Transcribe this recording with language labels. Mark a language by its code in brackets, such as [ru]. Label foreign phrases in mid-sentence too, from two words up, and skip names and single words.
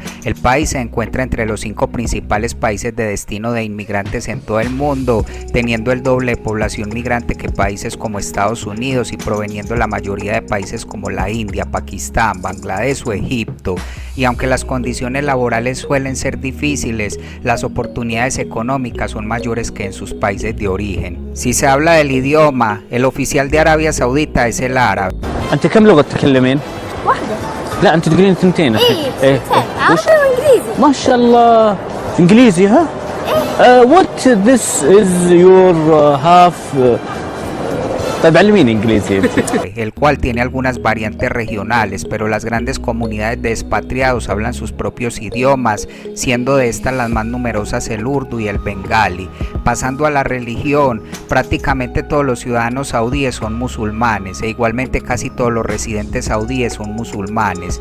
[es] El país se encuentra entre los 5 principales países de destino de inmigrantes en todo el mundo, teniendo el doble de población migrante que países como Estados Unidos y proveniendo la mayoría de países como la India, Pakistán, Bangladesh o Egipto. Y aunque las condiciones laborales suelen ser difíciles, las oportunidades económicas son mayores que en sus países de origen. Si se habla del idioma, el oficial de Arabia Saudita es el árabe. [ar] أنت كم لغة تتكلمين؟ واحدة. لا أنت تقولين ثنتين الحين. ايه عربي وانجليزي. ما شاء الله. إنجليزي ها؟ [en] What this is your half [ar] طيب علميني إنجليزي. [es] El cual tiene algunas variantes regionales, pero las grandes comunidades de expatriados hablan sus propios idiomas, siendo de estas las más numerosas el urdu y el bengali. Pasando a la religión, prácticamente todos los ciudadanos saudíes son musulmanes e igualmente casi todos los residentes saudíes son musulmanes.